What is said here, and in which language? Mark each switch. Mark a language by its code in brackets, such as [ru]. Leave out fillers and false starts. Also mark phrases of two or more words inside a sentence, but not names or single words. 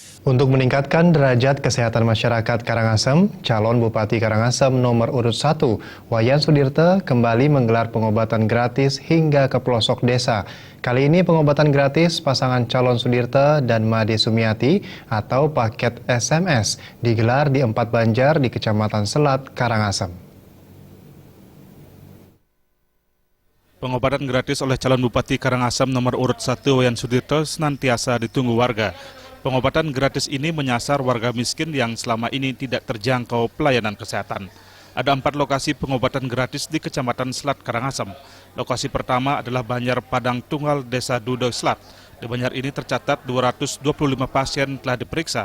[id] Untuk meningkatkan derajat kesehatan masyarakat Karangasem, calon Bupati Karangasem nomor urut 1, Wayan Sudirte, kembali menggelar pengobatan gratis hingga ke pelosok desa. Kali ini pengobatan gratis pasangan calon Sudirte dan Made Sumiati atau paket SMS digelar di 4 Banjar di Kecamatan Selat, Karangasem. Pengobatan gratis oleh calon Bupati Karangasem nomor urut 1 Wayan Sudirte senantiasa ditunggu warga. Pengobatan gratis ini menyasar warga miskin yang selama ini tidak terjangkau pelayanan kesehatan. Ada 4 lokasi pengobatan gratis di Kecamatan Selat, Karangasem. Lokasi pertama adalah Banjar Padang Tunggal, Desa Dudo Selat. Di Banjar ini tercatat 225 pasien telah diperiksa.